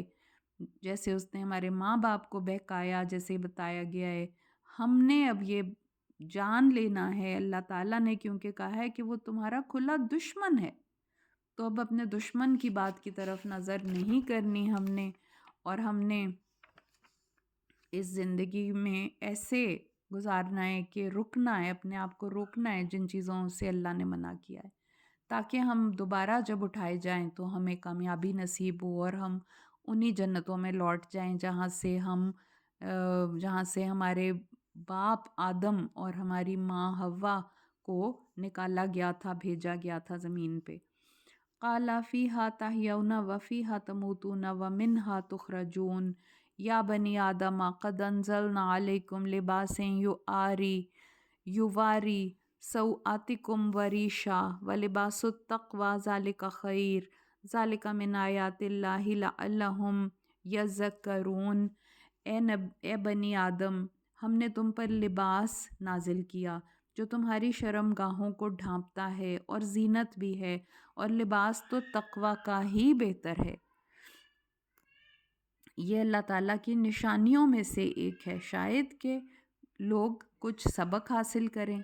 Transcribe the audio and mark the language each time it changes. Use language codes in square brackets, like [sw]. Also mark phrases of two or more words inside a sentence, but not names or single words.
[ur] جیسے اس نے ہمارے ماں باپ کو بہکایا، جیسے بتایا گیا ہے، ہم نے اب یہ جان لینا ہے. اللہ تعالیٰ نے کیونکہ کہا ہے کہ وہ تمہارا کھلا دشمن ہے، تو اب اپنے دشمن کی بات کی طرف نظر نہیں کرنی ہم نے. اور ہم نے اس زندگی میں ایسے گزارنا ہے، کہ رکنا ہے، اپنے آپ کو روکنا ہے جن چیزوں سے اللہ نے منع کیا ہے، تاکہ ہم دوبارہ جب اٹھائے جائیں تو ہمیں کامیابی نصیب ہو اور ہم انہی جنتوں میں لوٹ جائیں جہاں سے ہمارے باپ آدم اور ہماری ماں حوا کو نکالا گیا تھا، بھیجا گیا تھا زمین پے. [ar] قال فيها تحيون وفيها تموتون ومنها تخرجون يا بني آدم قد أنزلنا عليكم لباسا يواري سوآتكم وريشا ولباس التقوى ذلك خير ذلك من آيات الله لعلهم يذكرون. [ur] اے بنی آدم، ہم نے تم پر لباس نازل کیا جو تمہاری شرمگاہوں کو ڈھانپتا ہے اور زینت بھی ہے، اور لباس تو تقویٰ کا ہی بہتر ہے. یہ اللہ تعالیٰ کی نشانیوں میں سے ایک ہے، شاید کہ لوگ کچھ سبق حاصل کریں.